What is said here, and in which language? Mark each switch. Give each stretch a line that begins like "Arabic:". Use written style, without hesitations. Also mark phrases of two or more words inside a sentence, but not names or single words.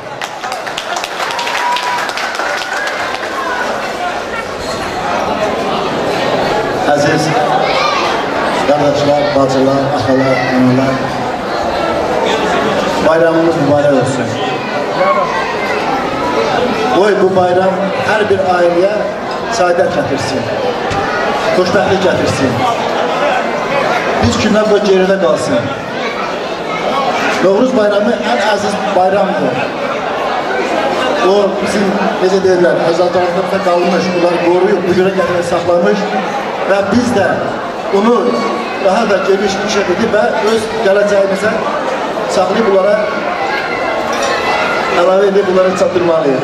Turkish: Aziz kardeşler, bacılar, akalar, analar, bayramımız mübarek olsun. Oy bu bayram her bir aileye saadet getirsin, xoşbəxtlik getirsin. Biz günler bu geride kalsın. Novruz bayramı en aziz bayramdır.
Azerbaijani: O bizim necə deyirlər, əcdadlarımızda qalmış, bunları qoruyub, bu günə gətirib saxlamış və biz də onu daha da geniş inkişaf edib və öz gələcəyimizə saxlayıb bunlara əlavə edib bunları çatdırmalıyıq.